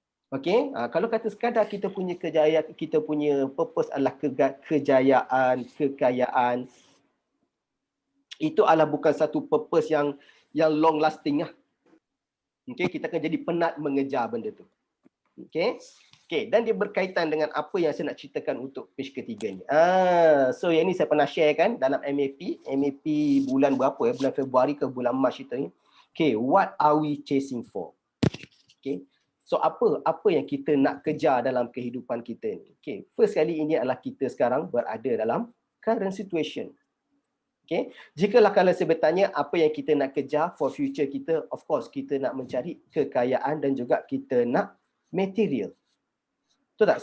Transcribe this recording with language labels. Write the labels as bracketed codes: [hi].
[ms] Okey, kalau kata sekadar kita punya kejayaan, kita punya purpose adalah kejayaan, kekayaan, itu adalah bukan satu purpose yang [en] long lasting [ms] lah. Okey, kita akan jadi penat mengejar benda tu. Okey. Okey, dan dia berkaitan dengan apa yang saya nak ceritakan untuk page ketiga ni. So yang ni saya pernah share kan dalam MAP bulan berapa bulan Februari ke bulan Mac itu ni. [en] Okey, what are we chasing for? [ms] Okey. So apa yang kita nak kejar dalam kehidupan kita ni? Okay, first kali ini adalah kita sekarang berada dalam [en] current situation. [ms] Okay, jikalau kalau saya bertanya apa yang kita nak kejar [en] for future [ms] kita, [en] of course [ms] kita nak mencari kekayaan dan juga kita nak material. Betul tak?